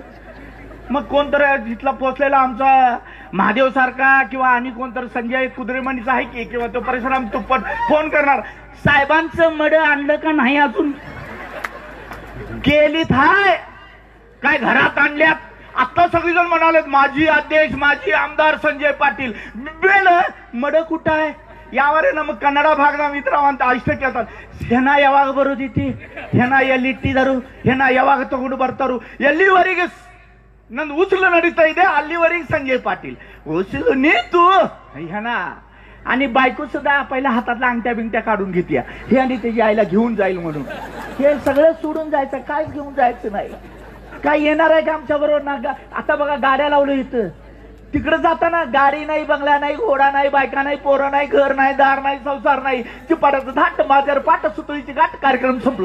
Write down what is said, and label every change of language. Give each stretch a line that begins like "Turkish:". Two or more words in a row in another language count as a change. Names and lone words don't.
Marathi: मग कोणतरी जिथला पोचलेला आमचा महादेव सारखा किंवा आणि कोणतरी संजय कुद्रेमणीचा आहे की, किंवा तो परशुराम तुप्पट फोन करणार, साहेबांचं मड आणलं का नाही अजून? केलीत हाय काय घरात आणल्यात? आता सगळेजण म्हणाले माझी अध्यक्ष माझी आमदार संजय पाटील. मड कुठं आहे यावर ना? मग कन्नडा भागना मित्रांत अष्ट
Kannada: ಕೇಳ್ತಾರೆ, ಹೆಣ ಯಾವಾಗ ಬರೋದಿತಿ, ಹೆಣ ಎಲ್ಲಿಟ್ಟಿದರು, ಹೆಣ ಯಾವಾಗ ತಗೊಂಡು ಬರ್ತಾರು, ಎಲ್ಲಿವರೆಗೆ ನಂದು ಉಸುಲು ನಡೀತಾ ಇದೆ ಅಲ್ಲಿವರೆಗೆ संजय पाटील.
Marathi: उचलू नी तू ह्याना. आणि बायको सुद्धा पहिल्या हातातला अंगठ्या बिंगट्या काढून घेते, हे आणि त्याची आईला घेऊन जाईल म्हणून. हे सगळं सोडून जायचं, काय घेऊन जायचं नाही. काय येणार आहे का आमच्या बरोबर ना? आता बघा गाड्या लावलं इथं, तिकडे जाताना गाडी नाही, बंगला नाही, घोडा नाही, बायका नाही, पोरं नाही, घर नाही, दार नाही, संसार नाही, चिपाटाचं धाट माझ्यावर पाट सुतळीची गाठ, कार्यक्रम संपला.